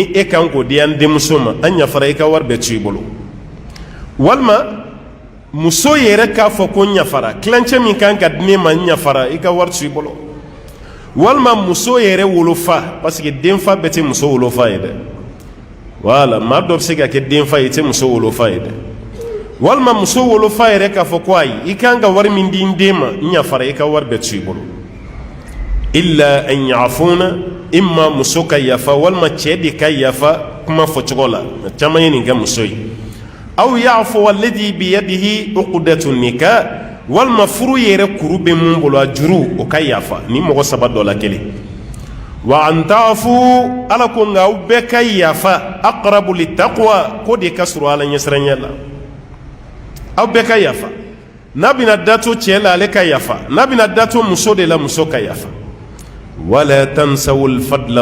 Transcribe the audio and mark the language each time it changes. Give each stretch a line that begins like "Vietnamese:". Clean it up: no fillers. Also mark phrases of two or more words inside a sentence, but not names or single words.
Bambara: e kan k'o di an denmuso ma an yafara i ka wari bɛ to i bolo walima muso yɛrɛ k'a fɔ ko n yafara kilancɛ min kan ka di ne ma n yafara i ka wari to i bolo walima muso yɛrɛ wolofa
French: parce que
Bambara: denfa bɛɛ tɛ muso wolofa ye dɛ wala maa dɔ bɛ se ka kɛ denfa ye i tɛ muso wolofa ye dɛ walima muso wolofa yɛrɛ k'a fɔ ko ayi i kan ka wari min di n den ma n yafara i ka wari bɛɛ to i bolo
Arabic: إلا أن يعفون
Bambara: imma muso ka yafa walima cɛ de ka yafa kuma fɔcogo la caman ye nin kɛ muso ye aw
Arabic: يعفو الذي بيده عقدة النكاح
Bambara: walima furu yɛrɛ kuru bɛ mun bolo a juru o ka yafa ni mɔgɔ saba dɔ la kelen
Arabic: وأن تعفوا
Bambara: ala ko nka aw bɛɛ ka yafa
Arabic: أقرب للتقوى
Bambara: ko de ka surun ala ɲɛsiranya la aw bɛɛ ka yafa n'a bɛna da to cɛ la ale ka yafa n'a bɛna da to muso de la muso ka yafa
Arabic: ولا تنسوا الفضل